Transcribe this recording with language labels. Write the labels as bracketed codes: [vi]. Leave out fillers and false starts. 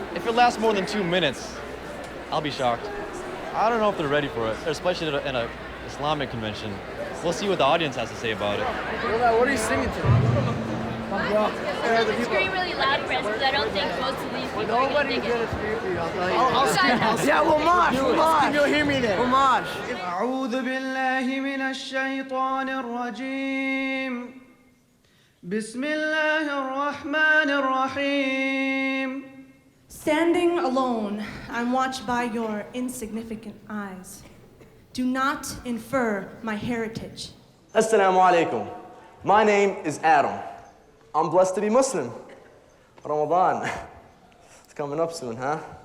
[en] If it lasts more than 2 minutes, I'll be shocked. I don't know if they're ready for it, especially in an Islamic convention. We'll see what the audience has to say about it. What are you singing to? Scream really loud for us because I don't think most of these people are going to dig it. I'll scream. Yeah, we'll mosh. We'll mosh. You'll hear me then. We'll mosh. [ar] أعوذ بالله من الشيطان الرجيم بسم الله الرحمن الرحيم. [en] Standing alone, I'm watched by your insignificant eyes. Do not infer my heritage. Assalamu alaikum. My name is Adam. I'm blessed to be Muslim. Ramadan. It's coming up soon, huh?